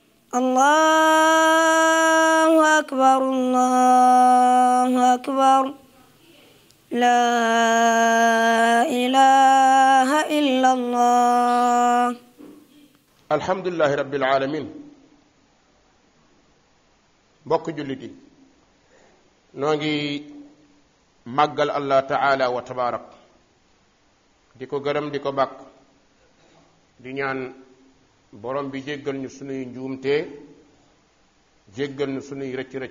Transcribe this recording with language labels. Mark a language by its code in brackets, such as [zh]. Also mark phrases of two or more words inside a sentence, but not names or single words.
[ar] الله أكبر الله أكبر لا إله إلا الله. الحمد لله رب العالمين. [wo] mbokk jullit yi noo ngi màggal [ar] الله تعالى وتبارك [wo] di ko gërëm di ko bàkk di ñaan borom bi jéggal ñu sunuy njuumte jéggal ñu sunuy rëcc-rëcc.